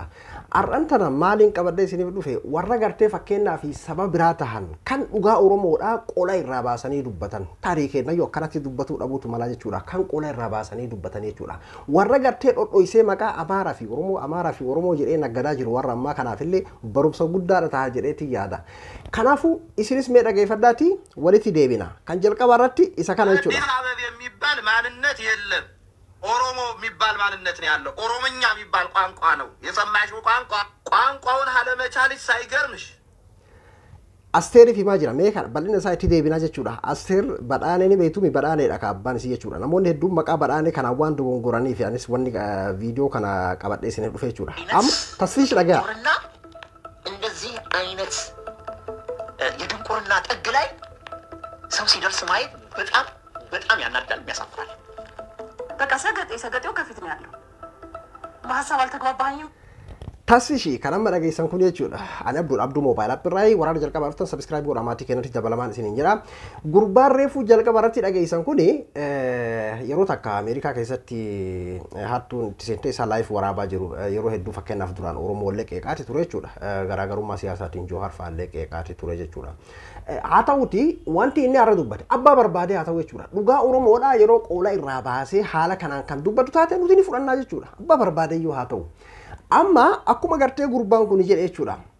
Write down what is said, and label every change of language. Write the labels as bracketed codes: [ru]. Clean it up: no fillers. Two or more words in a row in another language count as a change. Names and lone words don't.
[om] Arrantana maaliin qabadde isiniif dhufe warra gartee fakkeenyaa fi saba biraa tahan kan dhugaa Oromoodhaa qola irraa baasanii dubbatan taariikeenna yoo akkanatti dubbatuu dhabuutu mala jechuudha kan qola irraa baasanii dubbatan jechuudha. Warra gartee dhodhoisee maqaa Amaaraa fi Oromoo jedhee naggadaa jiru warra ammaa kanaafillee barumsa guddaadha ta'a jedheetti yaada. Kanaafuu isinis mee dhageeffadhaati walitti deebina kan jalqaba irratti isa kana jechuudha. [am] ኦሮሞ የሚባል ማንነት ነው ያለው ኦሮሞኛ የሚባል ቋንቋ ነው የሰማሽው ቋንቋውን አለመቻልሽ ሳይገርምሽ [om] Asteer fi maajira mee kana bal'ina isaa itti deebinaa jechuudha. Asteer badhaanee ni beektu mi badhaaneedha ka abbaan isii jechuudha. Namoonni hedduun maqaa badhaanee kana waan dogongoranii fi anis wanni viidiyoo kana qabadhee isiniif dhufe jechuudha. Amma tasfiish dhagaa [am] እንደዚህ አይነት የድንቁርና ጥግ ላይ ሰው ሲደርስ ማየት በጣም ያናዳል የሚያሳፍራል። በቃ ሰገጤው ከፊት ነው ያለው በሐሳብ አልተግባባኝም [om] tasfish kana amma dhageessan kun jechuudha ani abduu [en] mobile app [om] irraa waraana jalqaba irratti subscribe godhaa maatii keenyatti dabalamaan isin jira gurbaan reefuu jalqaba irratti dhageessan kun yeroo takka Ameerikaa keessatti hattuun itti isaa live waraabaa jiru yeroo hedduu fakkeenyaaf duraan Oromoo leqeeqaati ture jechuudha garaagarummaa siyaasaatiin Johaar fa'aa leqeeqaati ture jechuudha haa ta'uti wanti inni har'a dubbate abbaa barbaade haa ta'u jechuudha dhugaa Oromoodhaa yeroo qola irraa baasee haala kanaan kan dubbatu taate nuti ni fudhannaa jechuudha abbaa barbaade iyyuu haa ta'u amma akkuma gartee gurbaan kun jedhe jechuudha